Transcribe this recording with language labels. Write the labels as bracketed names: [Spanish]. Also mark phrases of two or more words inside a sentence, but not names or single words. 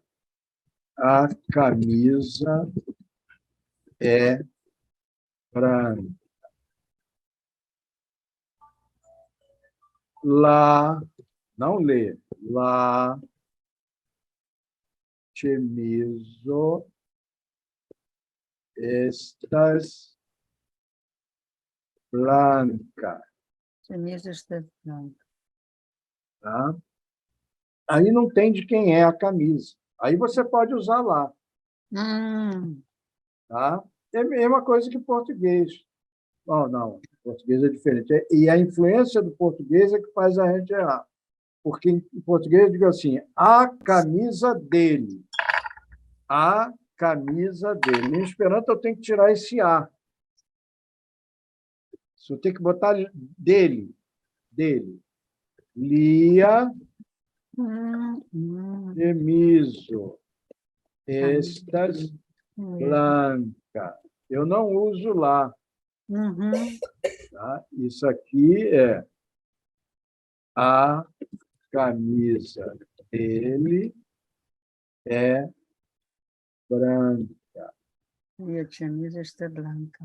[Portuguese] A camisa é branca. Lá, não lê. [Esperanto] Lá chemizo estas blanca. [Portuguese] Camisa está branca. Tá? Aí não tem de quem é a camisa. Aí você pode usar lá. Tá? É a mesma coisa que português. Não, português é diferente. E a influência do português é que faz a gente errar. Porque em português eu digo assim, a camisa dele. A camisa dele. Em Esperanto eu tenho que tirar esse A. Eu tenho que botar dele. Dele. [Esperanto] Lia chemizo estas blanca. [Portuguese] Eu não uso lá. Tá? Isso aqui é a camisa dele é branca. E a camisa está branca.